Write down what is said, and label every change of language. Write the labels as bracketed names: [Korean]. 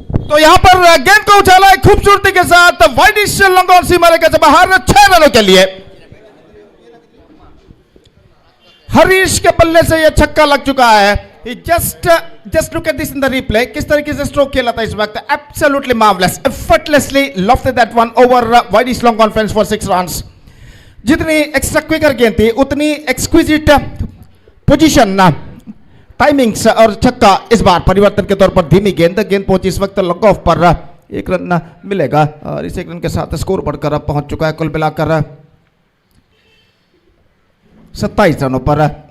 [Hindi] तो यहाँ पर गेंद को उछाला खूबसूरती के साथ वाइडिश लॉन्ग ऑन सीमा रेखा से बाहर 6 रनों के लिए। हरीश के बल्ले से यह छक्का लग चुका है। [English] Just look at this in the replay. किस तरीके से स्ट्रोक खेला था इस वक्त, absolutely marvelous, effortlessly lofted that one over widish long on fence for 6 runs. [Hindi] जितनी एक्स्ट्रा क्विकर गेंद थी उतनी एक्सक्विजिट पोजीशन टाइमिंग्स और छक्का। इस बार परिवर्तन के तौर पर धीमी गेंद पहुंची इस वक्त लॉन्ग ऑफ पर 1 रन मिलेगा और इस 1 रन के साथ स्कोर बढ़कर अब पहुंच चुका है कुल मिलाकर 27 रनों पर।